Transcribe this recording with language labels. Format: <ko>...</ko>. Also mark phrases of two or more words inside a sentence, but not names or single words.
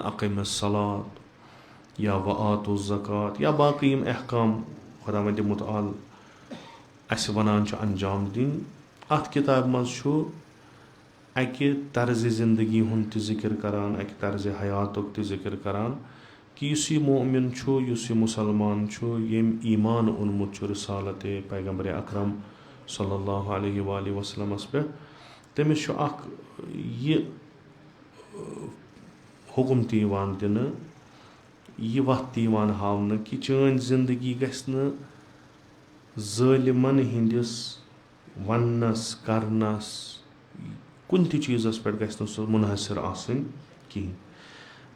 <ar>اقیمِ الصلاۃ</ar> <ks>یا</ks> <ar>وآتوا الزکات</ar> <ks>یا باقٕے یِم احکام خۄداوندِ مُتعال اَسہِ وَنان چھُ انجام دِنۍ اَتھ کِتابہِ منٛز چھُ اَکہِ طرزِ زندگی ہُنٛد تہِ ذِکر کران اَکہِ طرزِ حیاتُک تہِ ذِکر کران کہ یُس یہِ مومِن چھُ یُس یہِ مُسلمان چھُ ییٚمۍ ایٖمان اوٚنمُت چھُ رِسالتِ پیغمبرِ اکرم</ks> <ar>صلی اللہ علیہ وآلہ وسلمس</ar> <ks>پٮ۪ٹھ تٔمِس چھُ اکھ یہِ حُکُم تہِ یِوان دِنہٕ یہِ وَتھ تہِ یِوان ہاونہٕ کہ چٲنۍ زندگی گژھِ نہٕ ظٲلِمن ہِنٛدِس وننس کرنس کُنہِ تہِ چیٖزس پٮ۪ٹھ گژھِ نہٕ سُہ مُنحصر آسٕنۍ کِہیٖنۍ.</ks>